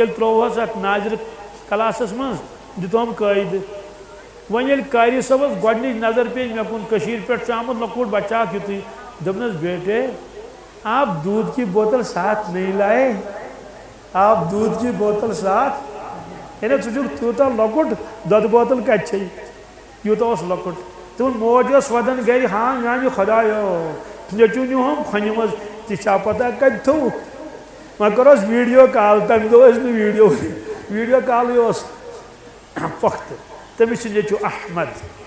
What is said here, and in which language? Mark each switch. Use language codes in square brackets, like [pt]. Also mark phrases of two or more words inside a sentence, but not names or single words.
[ks] یل تروہس ات ناظر کلاسس من دتہم قٲیدٕ ون یل قاری صٲبس گۄڈنِچ نظر پے مے کُن کشیر پہ آمت لۄکُٹ بچہ اکھ یُتُے دوٚپنس [ur] بیٹے آپ دودھ کی بوتل ساتھ نہیں لائے آپ دودھ کی بوتل ساتھ [ks] یعنی ژٕ چھُکھ تیوٗتاہ لۄکُٹ دۄدٕ بوتل کتہِ چھے یوٗتاہ اوس لۄکُٹ تِمن موج ٲس ودان گرِ ہاں میانہِ خۄدایو نیٚچوٗ نیوٗہم کھۄنہِ منٛز ژےٚ چھا پتہ کتہِ تھوٚوُکھ وۄنۍ کٔرہوس ویٖڈیو کال تمہِ دۄہ ٲسۍ نہٕ ویٖڈیو کالٕے اوس پۄختہٕ تٔمِس چھُ نیٚچوٗ احمد